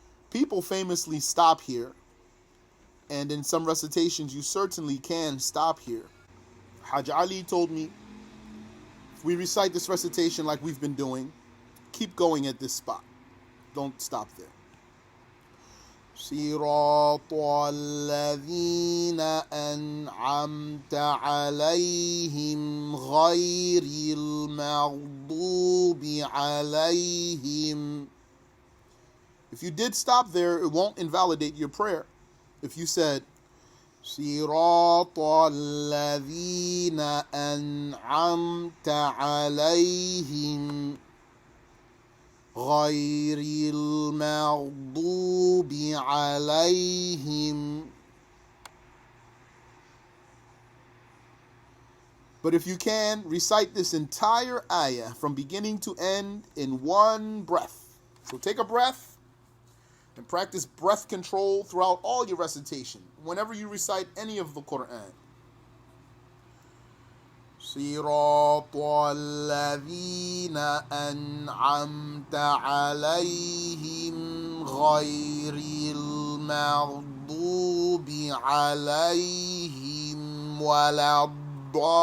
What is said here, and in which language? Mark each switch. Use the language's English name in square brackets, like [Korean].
[English] People famously stop here, and in some recitations you certainly can stop here. Hajj Ali told me, if we recite this recitation like we've been doing, keep going at this spot. Don't stop there. [Arabic] صراط الذين أنعمت عليهم غير المغضوب عليهم. [English] If you did stop there, it won't invalidate your prayer. If you said [Arabic] صراط الذين أنعمت عليهم غير المغضوب عليهم. [English] But if you can, recite this entire ayah from beginning to end in one breath. So take a breath and practice breath control throughout all your recitation, whenever you recite any of the Quran. [Arabic] صراط الذين أنعمت عليهم غير المغضوب عليهم ولا الضالين.